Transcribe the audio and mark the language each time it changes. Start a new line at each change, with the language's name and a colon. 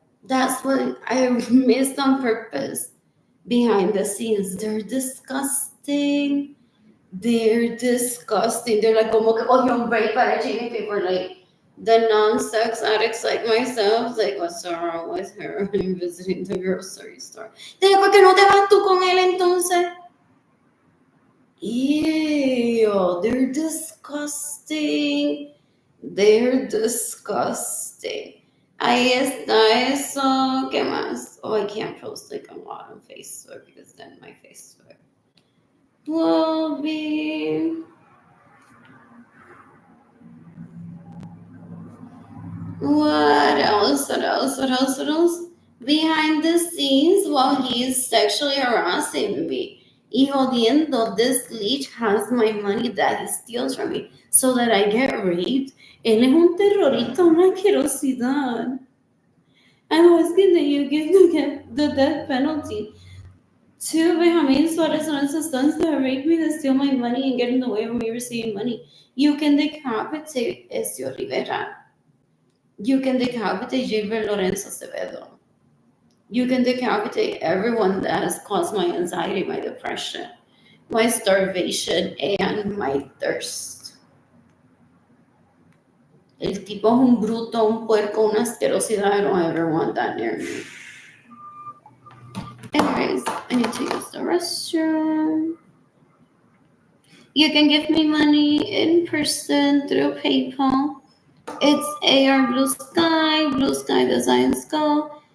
English: That's what I missed on purpose. Behind the scenes, they're disgusting. They're disgusting. They're like,
Spanish: como que cogió un break para
English: cheating people. Like, the non-sex addicts like myself, like, what's wrong with her? I'm visiting the grocery store.
Spanish: Dile, ¿por qué no te vas tú con él entonces?
English: Ew, they're disgusting. They're disgusting.
Spanish: Ahí está eso. ¿Qué más?
English: Oh, I can't post like a lot on Facebook because then my Facebook will be. What else? What else? What else? What else? Behind the scenes, while he's sexually harassing me
Spanish: y jodiendo,
English: this leech has my money that he steals from me so that I get raped.
Spanish: Él es un terrorista, una asquerosidad.
English: I'm asking that you give the death penalty to Benjamin Suarez and his sons that raped me, that steal my money and get in the way of me receiving money. You can decapitate Ezio Rivera. You can decapitate Gilbert Lorenzo Acevedo. You can decapitate everyone that has caused my anxiety, my depression, my starvation, and my thirst.
Spanish: El tipo es un bruto, un puerco, una asquerosidad.
English: I don't ever want that near me. Anyways, I need to use the restroom. You can give me money in person through PayPal. It's AR Blue Sky Designs Go.